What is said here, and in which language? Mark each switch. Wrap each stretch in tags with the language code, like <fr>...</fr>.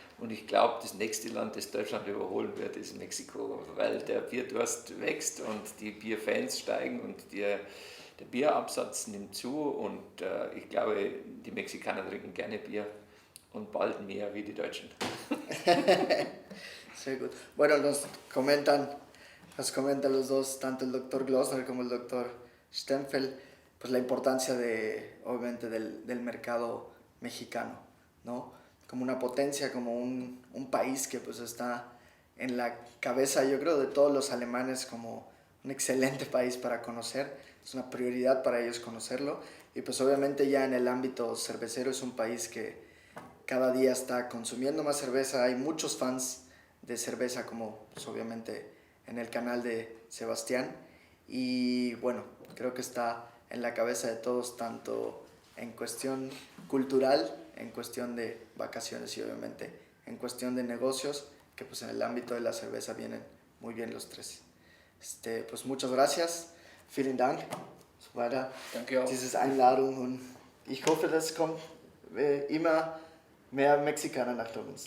<de>Und ich glaube, das nächste Land, das Deutschland überholen wird, ist Mexiko, weil der Bierdurst wächst und die Bierfans steigen und der Bierabsatz nimmt zu. Und ich glaube, die Mexikaner trinken gerne Bier und bald mehr wie die Deutschen. Sehr gut.</de> <es>Bueno, nos comentan los dos, tanto el doctor Glossner como el doctor Stempfel, pues la importancia obviamente del mercado mexicano, ¿no? Como una potencia, como un país que pues está en la cabeza, yo creo, de todos los alemanes, como un excelente país para conocer. Es una prioridad para ellos conocerlo. Y pues obviamente ya en el ámbito cervecero es un país que cada día está consumiendo más cerveza. Hay muchos fans de cerveza, como pues obviamente en el canal de Sebastián, y bueno, creo que está en la cabeza de todos, tanto en cuestión cultural, en cuestión de vacaciones y obviamente en cuestión de negocios, que pues en el ámbito de la cerveza vienen muy bien los tres. Pues muchas gracias,</es> <de>vielen Dank, so weiter, Danke auch. diese Einladung, und ich hoffe, das kommt immer mehr Mexikaner nach uns.</de>